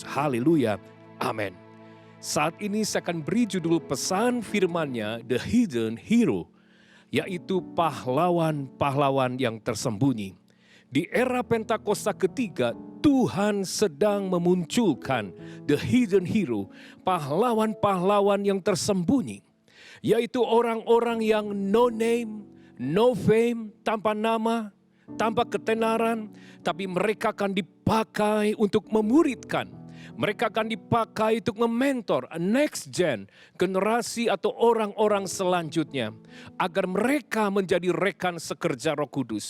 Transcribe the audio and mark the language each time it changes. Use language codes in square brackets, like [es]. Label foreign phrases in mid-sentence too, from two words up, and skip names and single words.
[id] Haleluya. Amin. Saat ini saya akan beri judul pesan firman-Nya, [en] The Hidden Hero, [id] yaitu pahlawan-pahlawan yang tersembunyi. Di era Pentakosta ketiga, Tuhan sedang memunculkan [en] the hidden hero, [id] pahlawan-pahlawan yang tersembunyi, yaitu orang-orang yang [en] no name, no fame, [id] tanpa nama, tanpa ketenaran, tapi mereka akan dipakai untuk memuridkan. Mereka akan dipakai untuk mementor [en] next gen, [id] generasi atau orang-orang selanjutnya, agar mereka menjadi rekan sekerja Roh Kudus.